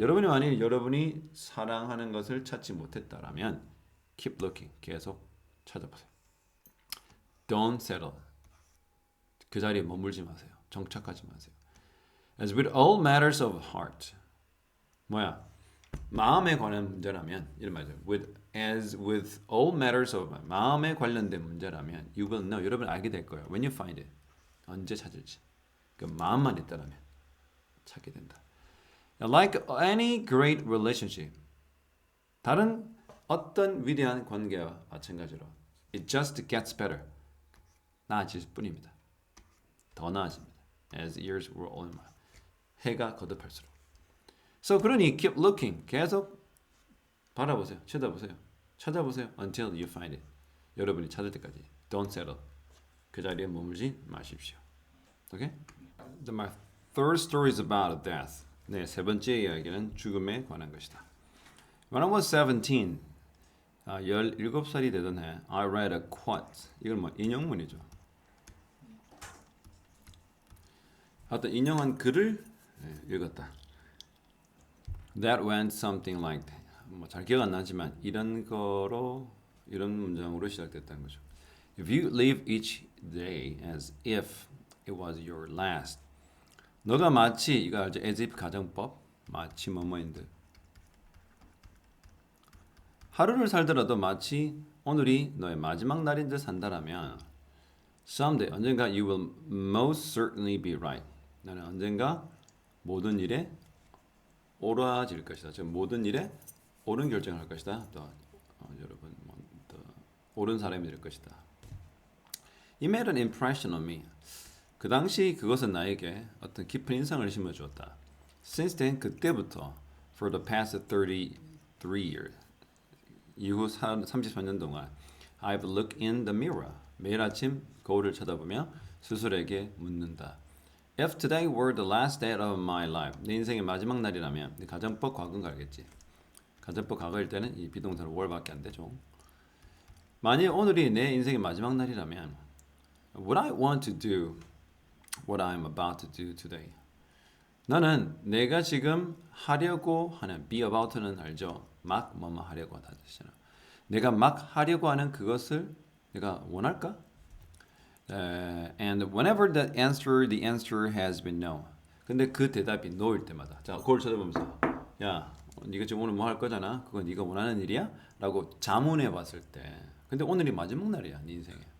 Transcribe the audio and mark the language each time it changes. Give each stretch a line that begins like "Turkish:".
Korean: 여러분이 사랑하는 것을 찾지 못했다라면
English: keep looking.
Korean: 계속 찾아보세요.
English: Don't settle.
Korean: 그 자리에 머물지 마세요. 정착하지 마세요.
English: As with all matters of heart.
Korean: 뭐야? 마음에 관한 문제라면 이런 말이죠.
English: As with all matters of
Korean: 마음에 관련된 문제라면
English: you will know.
Korean: 여러분 알게 될 거예요.
English: When you find it.
Korean: 언제 찾을지. 그 마음만 있다라면 찾게 된다.
English: Like any great relationship.
Korean: 다른 어떤 위대한 관계와 마찬가지로
English: it just gets better.
Korean: 나아질 뿐입니다. 더 나아집니다.
English: As years roll on.
Korean: 해가 거듭할수록.
English: So
Korean: 그러니
English: keep looking.
Korean: 계속 바라보세요. 쳐다보세요. 찾아보세요.
English: Until you find it.
Korean: 여러분이 찾을 때까지.
English: Don't settle.
Korean: 그 자리에 머물지 마십시오.
English: Okay? My third story is about death.
Korean: 네, 세 번째 이야기는 죽음에 관한 것이다.
English: When I was 17,
Korean: 17살이 되던 해,
English: I read a quote.
Korean: 이건 뭐 인용문이죠. 어떤 인용한 글을 읽었다.
English: That went something like
Korean: 뭐 잘 기억 안 나지만 이런 거로 이런 문장으로 시작됐다는 거죠.
English: If you live each day as if it was your last.
Korean: 너가 마치 이거 알죠? as if 가정법. 마치 뭐뭐인데. 하루를 살더라도 마치 오늘이 너의 마지막 날인 듯 산다라면 someday 언젠가
English: you will most certainly be right.
Korean: 나는 언젠가 모든 일에 옳아질 것이다. 즉 모든 일에 옳은 결정을 할 것이다. 또 여러분 또 옳은 사람이 될 것이다.
English: It made an impression on me.
Korean: 그 당시 그것은 나에게 어떤 깊은 인상을 심어주었다.
English: Since then
Korean: 그때부터
English: for the past 33 years
Korean: 이후 34년 동안
English: I've looked in the mirror.
Korean: 매일 아침 거울을 쳐다보며 스스로에게 묻는다.
English: If today were the last day of my life,
Korean: 내 인생의 마지막 날이라면 가정법 과거는 알겠지. 가정법 과거일 때는 이 비동사로 were밖에 안 되죠. 만일 오늘이 내 인생의 마지막 날이라면
English: would I want to do what I'm about to do today?
Korean: 나는 내가 지금 하려고 하는
English: be about
Korean: 는 알죠? 막 뭐뭐 하려고 하다 뜻이잖아. 내가 막 하려고 하는 그것을 내가 원할까?
English: And whenever the answer has been no.
Korean: 근데 그 대답이 no일 때마다 자 거울 쳐다보면서 야 네가 지금 오늘 뭐 할 거잖아. 그건 네가 원하는 일이야? 라고 자문해 봤을 때 근데 오늘이 마지막 날이야 네 인생에.